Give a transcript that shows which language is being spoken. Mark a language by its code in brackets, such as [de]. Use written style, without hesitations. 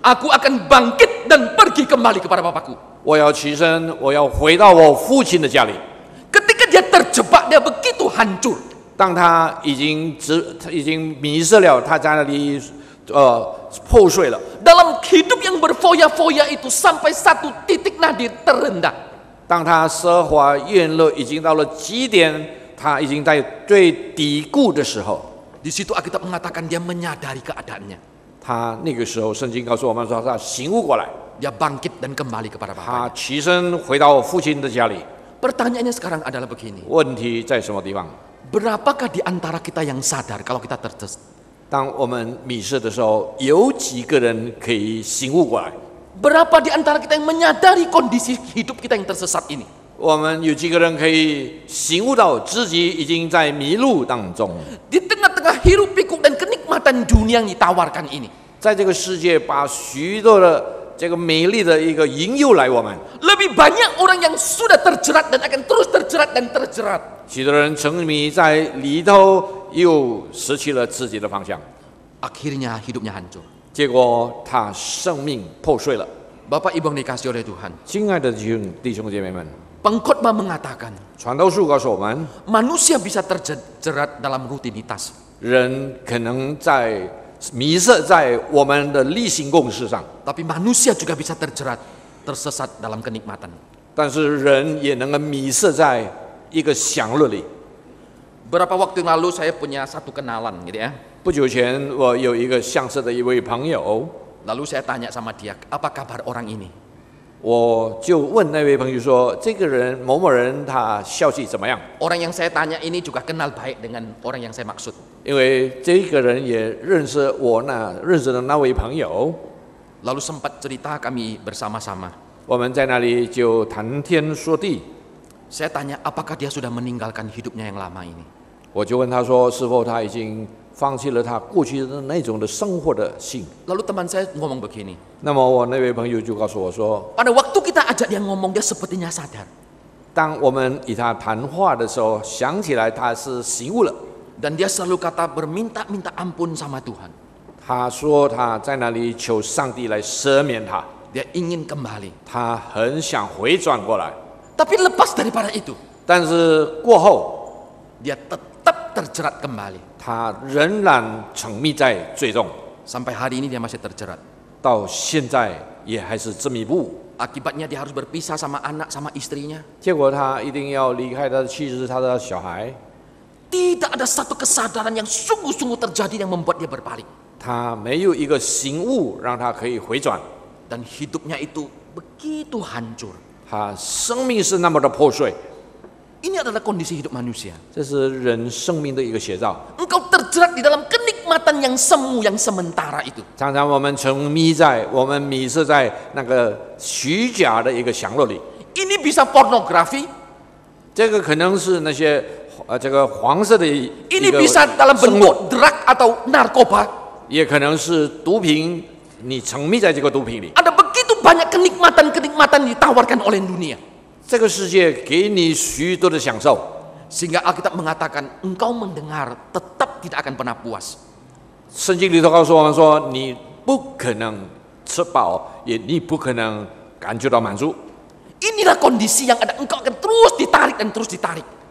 [id] Aku akan bangkit dan pergi kembali kepada Bapakku. [zh] 我要起身，我要回到我父亲的家里。 [id] Ketika dia terjebak, dia begitu hancur. [zh] 当他已经迷失了，他在那里破碎了。 [id] Dalam hidup yang berfoya-foya itu sampai satu titik nadir terendah. [zh] 当他奢华宴乐已经到了极点，他已经在最低谷的时候， [id] Di situ Alkitab mengatakan dia menyadari keadaannya. [zh] 他那个时候圣经告诉我们说，他醒悟过来， [id] Dia bangkit dan kembali kepada [zh] 他 [id] Bapaknya. [zh] 起身回到父亲的家里。 [id] Pertanyaannya sekarang adalah begini. [zh] 问题在什么地方？ [id] Berapakah di antara kita yang sadar kalau kita terjebak? [zh] 当我们迷失的时候，有几个人可以醒悟过来？ [id] Berapa di antara kita yang menyadari kondisi hidup kita yang tersesat ini? [zh] 我们有几个人可以醒悟到自己已经在迷路当中？ [id] Di tengah-tengah hiruk pikuk dan kenikmatan dunia yang ditawarkan ini. [zh] 在这个世界，把许多的这个美丽的一个引诱来我们。 [id] Lebih banyak orang yang sudah terjerat dan akan terus terjerat dan terjerat. [zh] 许多人沉迷在里头，又失去了自己的方向， [id] Akhirnya hidupnya hancur. [zh] 结果他生命破碎了。 [id] Bapak Ibu yang dikasih oleh Tuhan. [zh] 亲爱的弟兄姐妹们， [id] Pengkhotbah mengatakan [zh] 传道书告诉我们， [id] manusia bisa terjerat dalam rutinitas. [zh] 人可能迷失在我们的例行公事上， [id] Tapi manusia juga bisa terjerat tersesat dalam kenikmatan. [zh] 但是人也能够迷失在一个享乐里。 [id] Beberapa waktu yang lalu saya punya satu kenalan gitu ya. [zh] 不久前，我有一个相识的一位朋友， [id] Lalu saya tanya sama dia, apa kabar orang ini? [zh] 我就问那位朋友说：“这个人某某人他消息怎么样？” [id] Orang yang saya tanya ini juga kenal baik dengan orang yang saya maksud. [zh] 因为这个人也认识我认识的那位朋友， [id] Lalu sempat cerita kami bersama-sama. [zh] 我们在那里就谈天说地。 [id] Saya tanya, apakah dia sudah meninggalkan hidupnya yang lama ini? [zh] 我就问他说：“是否他已经放弃了他过去的那种的生活的性？” [id] Lalu teman saya ngomong begini, [zh] 那么我那位朋友就告诉我说， [id] pada waktu kita ajak dia ngomong, dia sepertinya sadar. [zh] 当我们与他谈话的时候，想起来他是醒悟了。 [id] Dan dia selalu kata berminta-minta ampun sama Tuhan. [zh] 他说他在那里求上帝来赦免他， [id] Dia ingin kembali. [zh] 他很想回转过来， [id] Tapi lepas daripada itu, [zh] 但是过后 [id] dia tetap terjerat kembali. [zh] 他仍然沉迷在罪中， [id] Sampai hari ini dia masih terjerat. [zh] 到现在也还是执迷不悟。 [id] Akibatnya dia harus berpisah sama anak, sama istrinya. [zh] 结果他一定要离开他的妻子、他的小孩， [id] Tidak ada satu kesadaran yang sungguh-sungguh terjadi yang membuat dia berpaling. [zh] 他没有一个醒悟让他可以回转， [id] Dan hidupnya itu begitu hancur. [zh] 他生命是那么的破碎， [id] Ini adalah kondisi hidup manusia. [zh] 这是人生命的一个写照。 [id] Engkau terjerat di dalam kenikmatan yang semu, yang sementara itu. [zh] 常常我们我们迷失在那个虚假的一个享乐里， [id] Ini bisa pornografi, [zh] 这个可能是那些这个黄色的一 [id] ini [zh] 个 [id] bisa dalam [zh] 生 [id] bentuk [zh] 活， [id] drug atau narkoba. [zh] 也可能是毒品，你沉迷在这个毒品里。 [id] Ada begitu banyak kenikmatan-kenikmatan ditawarkan oleh dunia. [zh] 这个世界给你许多的享受， [id] Sehingga Alkitab mengatakan, engkau mendengar tetap tidak akan pernah puas. [zh] 圣经里头告诉我们说，你不可能吃饱，你不可能感觉到满足。 [id] Inilah kondisi yang ada, engkau akan terus ditarik dan terus ditarik.